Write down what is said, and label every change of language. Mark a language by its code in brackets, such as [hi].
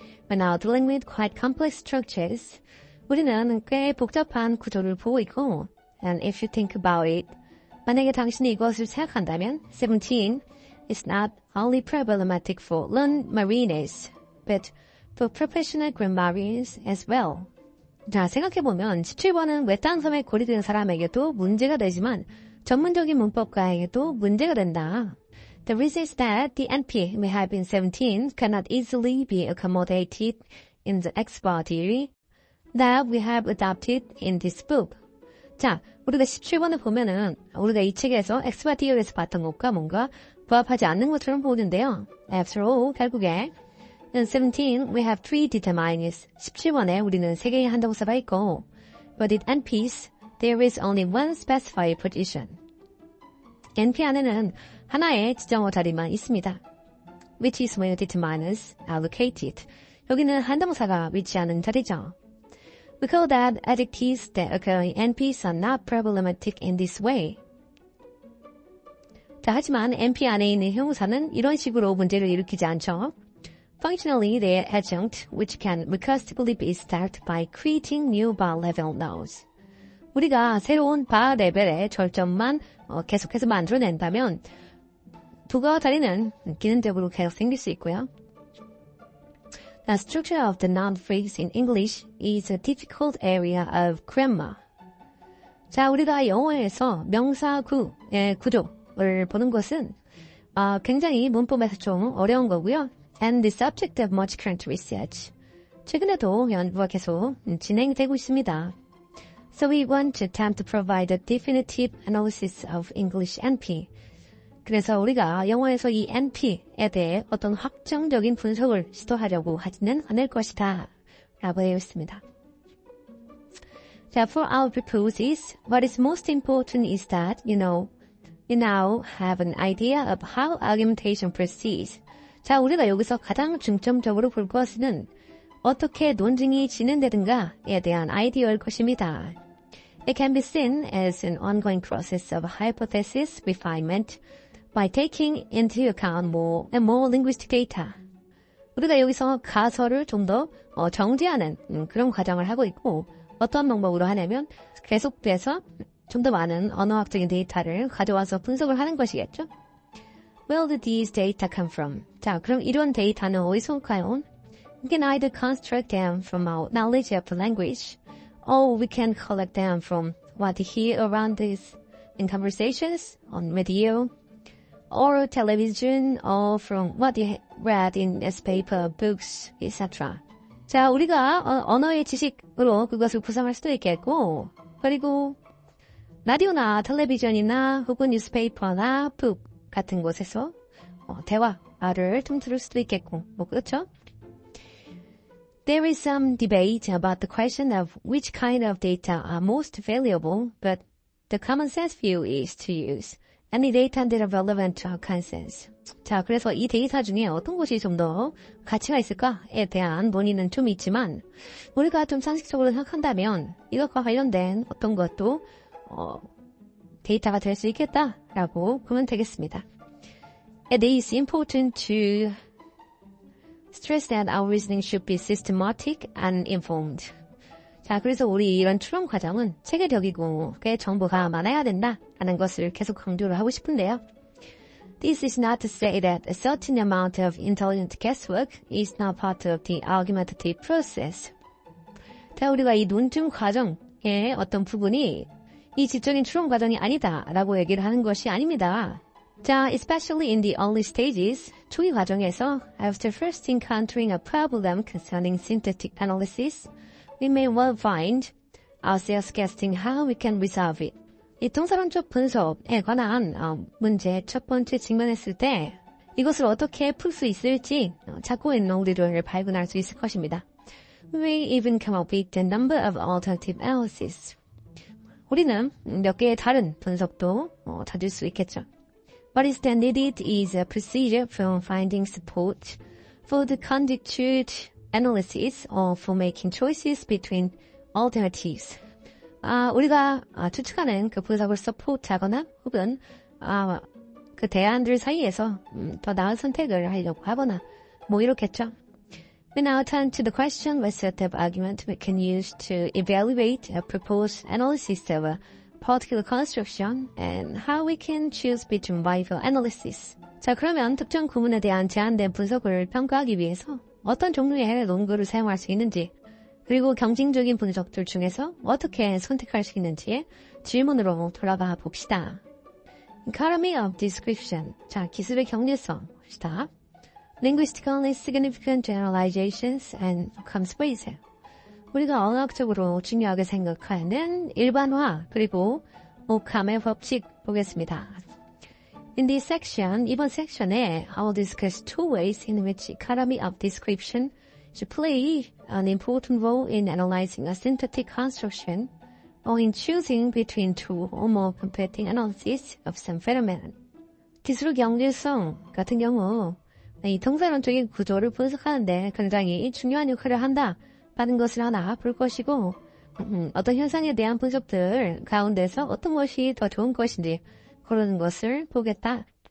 [en] When now dealing with quite complex structures, [ko] 우리는 꽤 복잡한 구조를 보고 있고 [en] and if you think about it, [ko] 만약에 당신이 이것을 생각한다면 [en] 17 is not only problematic for non-mariners, but for professional grammarians as well. [ko] 자, 생각해보면 17번은 외딴 섬에 고립된 사람에게도 문제가 되지만 전문적인 문법가에게도 문제가 된다. [en] The reason is that the NP we have in 17 cannot easily be accommodated in the expert theory that we have adopted in this book. [ko] 자, 우리가 17번을 보면은 우리가 이 책에서 expert theory에서 봤던 것과 뭔가 부합하지 않는 것처럼 보이는데요. [en] After all, [ko] 결국에 [en] In 17, we have three determiners. [ko] 17번에 우리는 세 개의 한정사가 있고, [en] but in NPs, there is only one specified position. [ko] NP 안에는 하나의 지정어 자리만 있습니다. [en] Which is where determiners are located. [ko] 여기는 한정사가 위치하는 자리죠. [en] We call that adjectives that occur in NPs are not problematic in this way. [ko] 자, 하지만 NP 안에 있는 형용사는 이런 식으로 문제를 일으키지 않죠. [en] Functionally, they are adjunct, which can recursively be stacked by creating new bar level nodes. [ko] 우리가 새로운 바 레벨의 절점만 계속해서 만들어낸다면 부가와 다리는 기능적으로 계속 생길 수 있고요. [en] The structure of the noun phrase in English is a difficult area of grammar. [ko] 자, 우리가 영어에서 명사구의 구조를 보는 것은 굉장히 문법에서 좀 어려운 거고요. [en] And the subject of much current research. [ko] 최근에도 연구가 계속 진행되고 있습니다. [en] So we want to attempt to provide a definitive analysis of English NP. [ko] 그래서 우리가 영어에서 이 NP에 대해 어떤 확정적인 분석을 시도하려고 하지는 않을 것이다 라고 되어 있습니다. [en] 자, for our purposes, what is most important is that, you now have an idea of how argumentation proceeds. [ko] 자, 우리가 여기서 가장 중점적으로 볼 것은 어떻게 논증이 진행되는가에 대한 아이디어일 것입니다. [en] It can be seen as an ongoing process of hypothesis refinement by taking into account more and more linguistic data. [ko] 우리가 여기서 가설을 좀 더 정제하는 그런 과정을 하고 있고 어떤 방법으로 하냐면 계속돼서 좀 더 많은 언어학적인 데이터를 가져와서 분석을 하는 것이겠죠. [en] Where did these data come from? [ko] 자, 그럼 이런 데이터는 어디서 올까요? [en] We can either construct them from our knowledge of the language, or we can collect them from what we hear around us in conversations, on radio, or television, or from what you read in newspaper, books, etc. [ko] 자, 우리가 언어의 지식으로 그것을 구성할 수도 있겠고, 그리고 라디오나 텔레비전이나 혹은 뉴스페이퍼나 북 같은 곳에서 대화를 좀 들을 수도 있겠고, 그렇죠? [en] There is some debate about the question of which kind of data are most valuable, but the common sense view is to use any data that are relevant to our consensus. [ko] 자, 그래서 이 데이터 중에 어떤 것이 좀 더 가치가 있을까에 대한 논의는 좀 있지만 우리가 좀 상식적으로 생각한다면 이것과 관련된 어떤 것도 데이터가 될 수 있겠다라고 보면 되겠습니다. [en] It is important to stress that our reasoning should be systematic and informed. [ko] 자, 그래서 우리 이런 추론 과정은 체계적이고 꽤 정보가 많아야 된다라는 것을 계속 강조를 하고 싶은데요. [en] This is not to say that a certain amount of intelligent guesswork is not part of the argumentative process. [ko] 자, 우리가 이 논증 과정의 어떤 부분이 이 지적인 추론 과정이 아니다라고 얘기를 하는 것이 아닙니다. [en] 자, especially in the early stages, [ko] 초기 과정에서, [en] after first encountering a problem concerning synthetic analysis, we may well find ourselves guessing how we can resolve it. [ko] 이 통사론적 분석에 관한 문제 첫 번째 직면했을 때 이것을 어떻게 풀 수 있을지 찾고 있는 우리를 발견할 수 있을 것입니다. [en] We may even come up with a number of alternative analyses. [ko] 우리는 몇 개의 다른 분석도 찾을 수 있겠죠. [en] What is then needed is a procedure for finding support for the conjectured analysis or for making choices between alternatives. [ko] 우리가 추측하는 그 분석을 서포트하거나 혹은 그 대안들 사이에서 더 나은 선택을 하려고 하거나 이렇겠죠. [en] We now turn to the question what sort of argument we can use to evaluate a proposed analysis of a particular construction and how we can choose between viable analysis. [ko] 자, 그러면 특정 구문에 대한 제한된 분석을 평가하기 위해서 어떤 종류의 논거를 사용할 수 있는지 그리고 경쟁적인 분석들 중에서 어떻게 선택할 수 있는지의 질문으로 돌아가 봅시다. [en] Economy of description. [ko] 자, 기술의 경제성. 봅시다. [en] Linguistically significant generalizations and conspiracy. [ko] 우리가 언어학적으로 중요하게 생각하는 일반화 그리고 오캄의 법칙 보겠습니다. [en] In this section, [ko] 이번 섹션에 [en] I will discuss two ways in which economy of description should play an important role in analyzing a synthetic construction or in choosing between two or more competing analyses of some phenomenon. [ko] 기술 경제성 같은 경우 이 통사론적인 구조를 분석하는데 굉장히 중요한 역할을 한다라는 것을 하나 볼 것이고 어떤 현상에 대한 분석들 가운데서 어떤 것이 더 좋은 것인지 고르는 것을 보겠다.